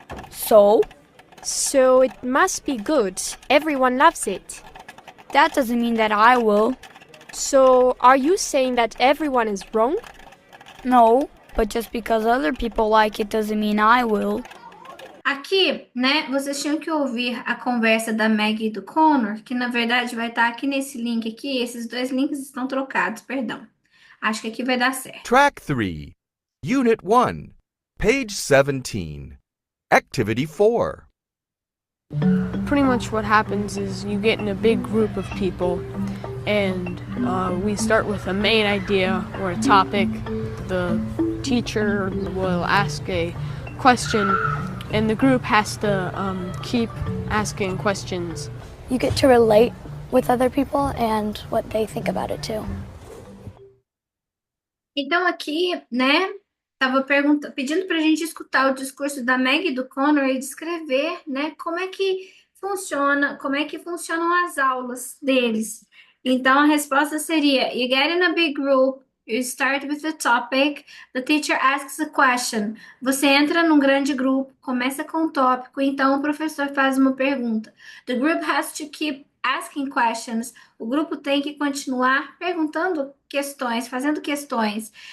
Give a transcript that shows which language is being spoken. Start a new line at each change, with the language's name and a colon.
English: So? So it must be good. Everyone loves it. That doesn't mean that I will. So are you saying that everyone is wrong? No, but just because other people like it doesn't mean I will.
Portuguese: Aqui, né, vocês tinham que ouvir a conversa da Maggie e do Connor, que na verdade vai estar aqui nesse link aqui. Esses dois links estão trocados, perdão. Acho que aqui vai dar certo.
English: Track 3, Unit 1, page 17, Activity 4. Pretty much what happens is you get in a big group of people and we start with a main idea or a topic. The teacher will ask a question and the group has to keep asking questions. You get to relate with other people and what they think about it too.
Portuguese: Então aqui, né, tava pedindo para a gente escutar o discurso da Maggie e do Connor e descrever, né, como é que funcionam as aulas deles. Então a resposta seria:
English: You get in a big group, you start with the topic, the teacher asks a question.
Portuguese: Você entra num grande grupo, começa com um tópico, então o professor faz uma pergunta.
English: The group has to keep asking questions.
Portuguese: O grupo tem que continuar perguntando questões, fazendo questões.